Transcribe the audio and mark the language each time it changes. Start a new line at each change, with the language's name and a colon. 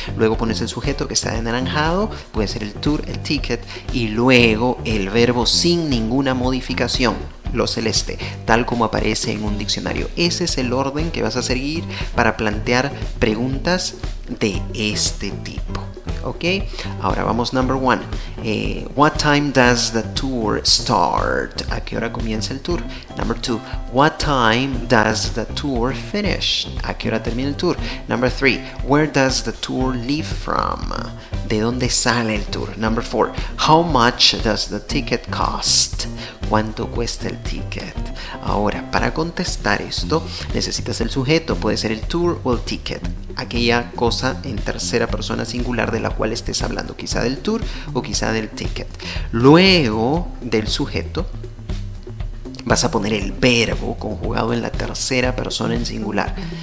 Spanish: Luego pones el sujeto que está de anaranjado, puede ser el tour, el ticket, y luego el verbo sin ninguna modificación, lo celeste, tal como aparece en un diccionario. Ese es el orden que vas a seguir para plantear preguntas de este tipo. ¿Ok? Ahora vamos
English: number 1. What time does the tour start?
Spanish: ¿A qué hora comienza el tour?
English: Number 2. What time does the tour finish?
Spanish: ¿A qué hora termina el tour?
English: Number 3. Where does the tour leave from?
Spanish: ¿De dónde sale el tour?
English: Number 4. How much does the ticket cost?
Spanish: ¿Cuánto cuesta el ticket? Ahora, para contestar esto, necesitas el sujeto. Puede ser el tour o el ticket. Aquella cosa en tercera persona singular de la cual estés hablando. Quizá del tour o quizá del ticket. Luego del sujeto, vas a poner el verbo conjugado en la tercera persona en singular.